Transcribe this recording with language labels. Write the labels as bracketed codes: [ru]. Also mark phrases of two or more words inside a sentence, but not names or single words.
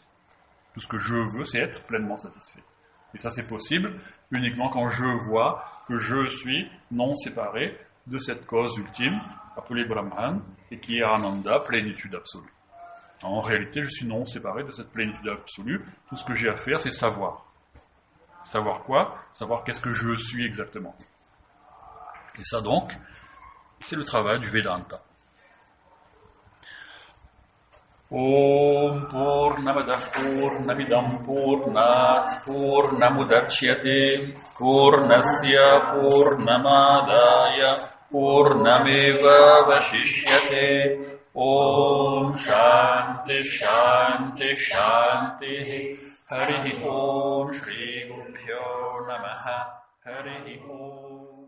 [fr] Tout ce que je veux, c'est être pleinement satisfait. Et ça, c'est possible uniquement quand je vois que je suis non séparé de cette cause ultime, appelée Brahman, et qui est Ananda, plénitude absolue. En réalité, je suis non séparé de cette plénitude absolue. Tout ce que j'ai à faire, c'est savoir. Savoir quoi? Savoir qu'est-ce que je suis exactement. Et ça donc, c'est le travail du Vedanta. [sa] ॐ पूर्णमदः पूर्णमिदं पूर्णात् पूर्णमुदच्यते पूर्णस्य पूर्णमादाय पूर्णमेव अवशिष्यते ॐ शान्तिः शान्तिः शान्तिः हरिः ॐ श्री गुरुभ्यो नमः हरिः ॐ